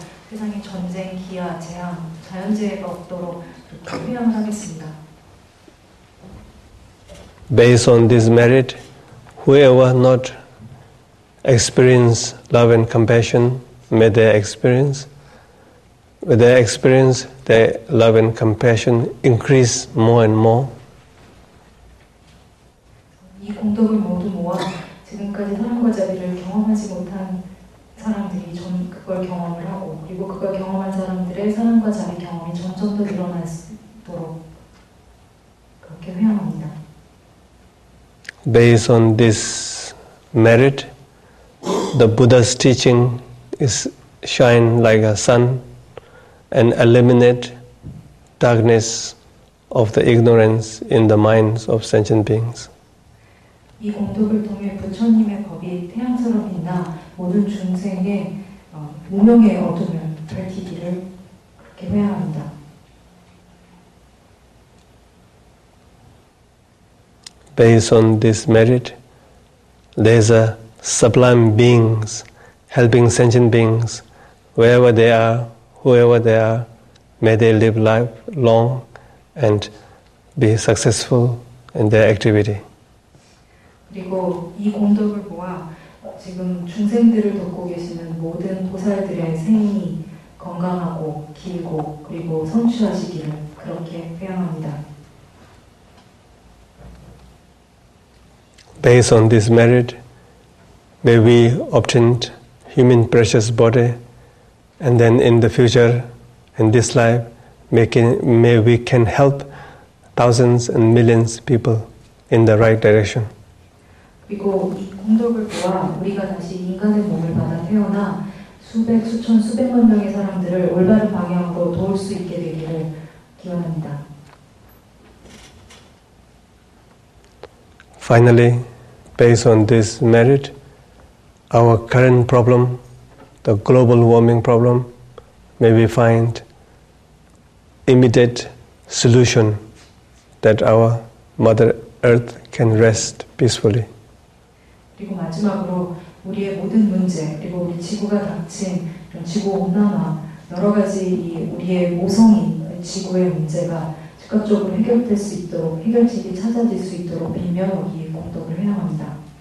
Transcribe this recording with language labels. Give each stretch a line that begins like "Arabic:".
Korean: 세상에 전쟁, 기아, 재앙, 자연재해가 없도록 그렇게 회양을 하겠습니다.
English: Based on this merit, whoever not experience love and compassion, may they experience. With their experience, their love and compassion increase more and more.
Korean: 이 공덕을 모두 모아 지금까지 사랑과 자비를 경험하지 못한 사람들이 전 그걸 경험을 하고 그리고 그걸 경험한 사람들의 사랑과 자비 경험이 점점 더 늘어나도록 그렇게 회양합니다.
English: Based on this merit, the Buddha's teaching is shine like a sun and eliminate darkness of the ignorance in the minds of sentient beings.
Korean: 이 공덕을 통해 부처님의 법이 태양처럼 빛나 모든 중생의 무명의 어둠을 밝히기를 그렇게 회양합니다.
English: Based on this merit, there's a sublime beings helping sentient beings wherever they are, whoever they are. May they live life long and be successful in their activity.
Korean: 그리고 이 공덕을 모아 지금 중생들을 돕고 계시는 모든 보살들의 생이 건강하고 길고 그리고 성취하시기를 그렇게 회양합니다.
English: Based on this merit, may we obtain human precious body, and then in the future, in this life, may we can help thousands and millions of people in the right direction.
Korean: 그리고 이 공덕을 모아 우리가 다시 인간의 몸을 받아 태어나 수백, 수천, 수백만 명의 사람들을 올바른 방향으로 도울 수 있게 되기를 기원합니다.
English: Finally, based on this merit, our current problem, the global warming problem, may we find immediate solution that our Mother Earth can rest peacefully.
Korean: 그리고 마지막으로 우리의 모든 문제 그리고 우리 지구가 닥친 이런 지구 온난화 여러 가지 이 우리의 모성인 지구의 문제가 즉각적으로 해결될 수 있도록 해결책이 찾아질 수 있도록 빌며 이 공덕을 회양합니다.